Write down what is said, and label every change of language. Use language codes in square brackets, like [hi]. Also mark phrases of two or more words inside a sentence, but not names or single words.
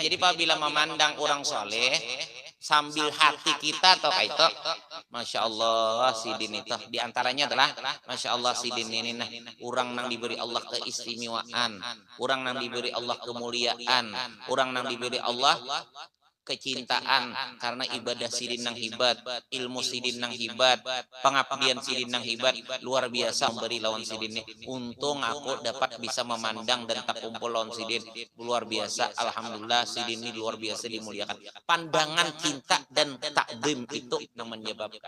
[bjn] Jadi apabila memandang orang soleh sambil hati kita atau kayak itu, [ar] ما شاء الله [bjn] sidin itu diantaranya adalah [ar] ما شاء الله [bjn] sidin ini nah orang yang diberi Allah keistimewaan, orang yang diberi Allah kemuliaan, orang yang diberi Allah kecintaan karena ibadah sidin nang hibat, ilmu sidin nang hibat, pengabdian sidin nang hibat, luar biasa memberi lawan sidin ini. Untung aku dapat bisa memandang dan tak kumpul lawan sidin, luar biasa. Alhamdulillah sidin ini luar biasa dimuliakan. Pandangan cinta dan takdim itu yang menyebabkan.